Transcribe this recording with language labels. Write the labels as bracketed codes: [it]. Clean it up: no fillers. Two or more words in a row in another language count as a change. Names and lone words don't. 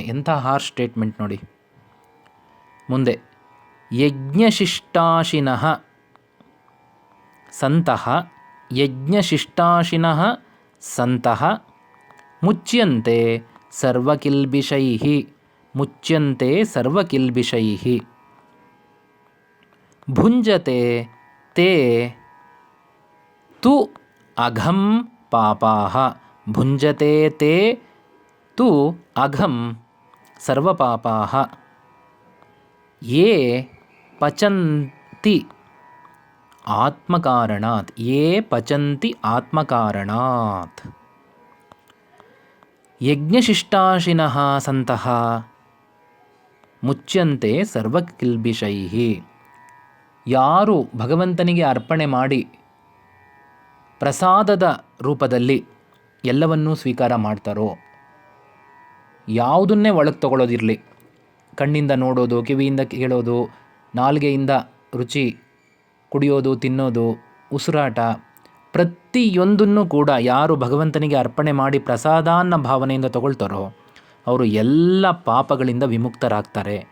[kn] ಎಂಥ [en] harsh statement [kn] ನೋಡಿ. ಮುಂದೆ [sa] ಯಜ್ಞಶಿಷ್ಟಾಶಿನಃ ಸಂತಃ, ಯಜ್ಞಶಿಷ್ಟಾಶಿನಃ ಸಂತಃ ಮುಚ್ಯಂತೆ ಸರ್ವಕಿಲ್ಬಿಷೈಃ, ಮುಚ್ಯಂತೆ ಸರ್ವಕಿಲ್ಬಿಷೈಃ ಭುಂಜತೆ ತೇ ತು ಅಘಂ ಪಾಪಾಃ, ಭುಂಜತೆ ತೇ ತು ಅಘಂ ಸರ್ವಪಾಪಾಃ ಯೇ ಪಚಂತಿ ಆತ್ಮಕಾರಣಾತ್, ಯೇ ಪಚಂತಿ ಆತ್ಮಕಾರಣಾತ್. ಯಜ್ಞಶಿಷ್ಟಾಶಿನಃ ಸಂತಃ, ಮುಚ್ಯಂತೆ ಸರ್ವಕಿಲ್ಬಿಷೈ. [kn] ಯಾರು ಭಗವಂತನಿಗೆ ಅರ್ಪಣೆ ಮಾಡಿ ಪ್ರಸಾದದ ರೂಪದಲ್ಲಿ ಎಲ್ಲವನ್ನೂ ಸ್ವೀಕಾರ ಮಾಡ್ತಾರೋ, ಯಾವುದನ್ನೇ ಒಳಗೆ ತಗೊಳ್ಳೋದಿರಲಿ, ಕಣ್ಣಿಂದ ನೋಡೋದು, ಕಿವಿಯಿಂದ ಕೇಳೋದು, ನಾಲಿಗೆಯಿಂದ ರುಚಿ ಕುಡಿಯೋದು, ತಿನ್ನೋದು, ಉಸಿರಾಟ, ಪ್ರತಿಯೊಂದನ್ನು ಕೂಡ ಯಾರು ಭಗವಂತನಿಗೆ ಅರ್ಪಣೆ ಮಾಡಿ ಪ್ರಸಾದ ಅನ್ನೋ ಭಾವನೆಯಿಂದ ತಗೊಳ್ತಾರೋ ಅವರು ಎಲ್ಲ ಪಾಪಗಳಿಂದ ವಿಮುಕ್ತರಾಗ್ತಾರೆ.